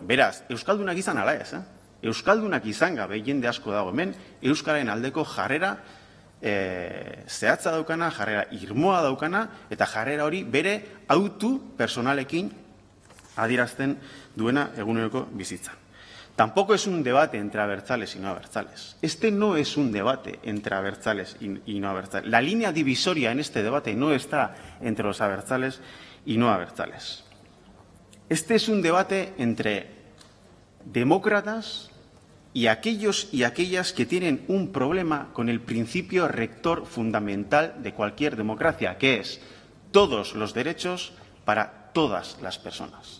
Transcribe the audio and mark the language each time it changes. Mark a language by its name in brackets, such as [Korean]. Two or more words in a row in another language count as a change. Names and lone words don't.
[Basque] Beraz, euskaldunak izan ala ez, Euskaldunak izan gabe jende asko dago hemen, euskararen aldeko jarrera zehatza daukana, jarrera irmoa daukana, eta jarrera hori bere autu personalekin adierazten duena eguneroko bizitzan. [Spanish] Tampoco es un debate entre abertzales y no abertzales. Este no es un debate entre abertzales y no abertzales. La línea divisoria en este debate no está entre los abertzales y no abertzales. Este es un debate entre demócratas y aquellos y aquellas que tienen un problema con el principio rector fundamental de cualquier democracia, que es todos los derechos para todas las personas.